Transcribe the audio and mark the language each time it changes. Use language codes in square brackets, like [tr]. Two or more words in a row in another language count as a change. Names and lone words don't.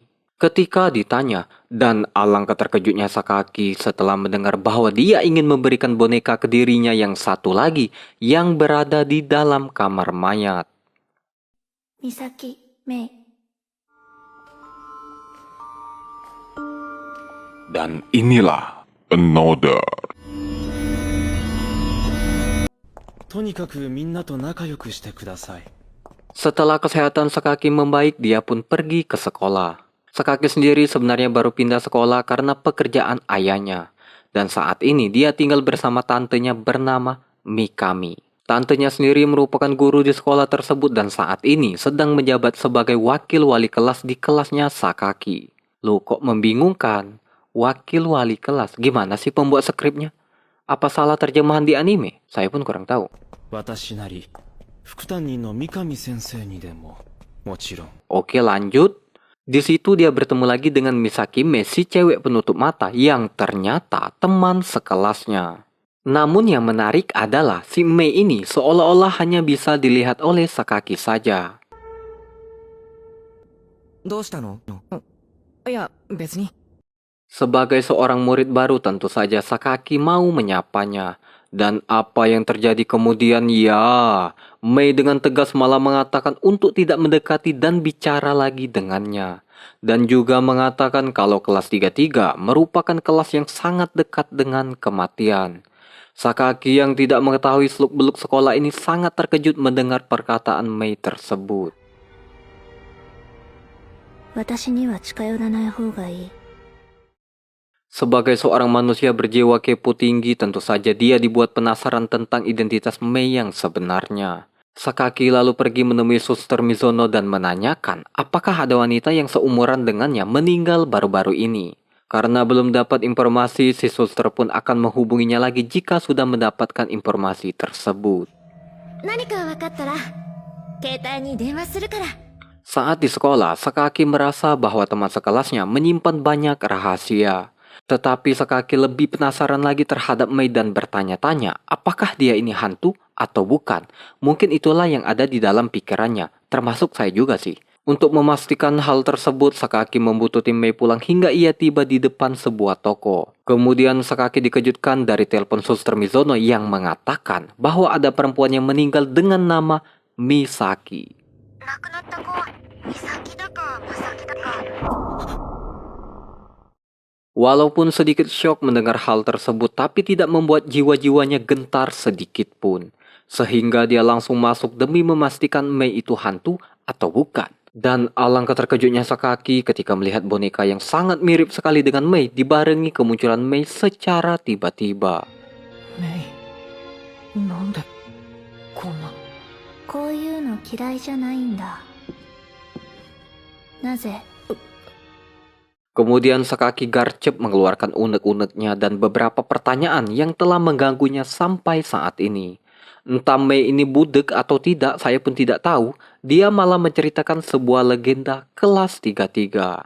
[id] Ketika ditanya, dan alangkah terkejutnya Sakaki setelah mendengar bahwa dia ingin memberikan boneka ke dirinya yang satu lagi yang berada di dalam kamar mayat. Misaki Mei. Dan inilah Another. [ja] とにかくみんなと仲良くしてください。 [id] Setelah kesehatan Sakaki membaik, dia pun pergi ke sekolah. Sakaki sendiri sebenarnya baru pindah sekolah karena pekerjaan ayahnya. Dan saat ini dia tinggal bersama tantenya bernama Mikami. Tantenya sendiri merupakan guru di sekolah tersebut dan saat ini sedang menjabat sebagai wakil wali kelas di kelasnya Sakaki. Loh, kok membingungkan? Wakil wali kelas, gimana sih pembuat skripnya? Apa salah terjemahan di anime? Saya pun kurang tahu. [ja] 私なり副担任の三上先生にでももちろん。 [id] Oke, lanjut. Di situ dia bertemu lagi dengan Misaki Mei, si cewek penutup mata yang ternyata teman sekelasnya. Namun yang menarik adalah si Mei ini seolah-olah hanya bisa dilihat oleh Sakaki saja. [ja] どうしたの？いや、別に。 [id] Sebagai seorang murid baru tentu saja Sakaki mau menyapanya. Dan apa yang terjadi kemudian? Ya, Mei dengan tegas malah mengatakan untuk tidak mendekati dan bicara lagi dengannya. Dan juga mengatakan kalau kelas 33 merupakan kelas yang sangat dekat dengan kematian. Sakaki yang tidak mengetahui seluk-beluk sekolah ini sangat terkejut mendengar perkataan Mei tersebut. [ja] 私には近寄らない方がいい。 [id] Sebagai seorang manusia berjiwa kepo tinggi, tentu saja dia dibuat penasaran tentang identitas Mei yang sebenarnya. Sakaki lalu pergi menemui Suster Mizono dan menanyakan apakah ada wanita yang seumuran dengannya meninggal baru-baru ini. Karena belum dapat informasi, si suster pun akan menghubunginya lagi jika sudah mendapatkan informasi tersebut. [ja] 何か分かったら携帯に電話するから。 [id] Saat di sekolah, Sakaki merasa bahwa teman sekelasnya menyimpan banyak rahasia. Tetapi Sakaki lebih penasaran lagi terhadap Mei dan bertanya-tanya apakah dia ini hantu atau bukan. Mungkin itulah yang ada di dalam pikirannya, termasuk saya juga sih. Untuk memastikan hal tersebut, Sakaki membutuhkan Mei pulang hingga ia tiba di depan sebuah toko. Kemudian Sakaki dikejutkan dari telepon Suster Mizono yang mengatakan bahwa ada perempuan yang meninggal dengan nama Misaki. [ja] 亡くなった子は美咲だかまさきだか。 [id] Walaupun sedikit syok mendengar hal tersebut, tapi tidak membuat jiwa-jiwanya gentar sedikit pun. Sehingga dia langsung masuk demi memastikan Mei itu hantu atau bukan. Dan alangkah terkejutnya Sakaki ketika melihat boneka yang sangat mirip sekali dengan Mei dibarengi kemunculan Mei secara tiba-tiba. [ja] メイ、なんでこんな。こういうの嫌いじゃないんだ。なぜ？ [id] Kemudian Sakaki garcep mengeluarkan unek-uneknya dan beberapa pertanyaan yang telah mengganggunya sampai saat ini. Entah Mei ini budek atau tidak, saya pun tidak tahu. Dia malah menceritakan sebuah legenda kelas 33.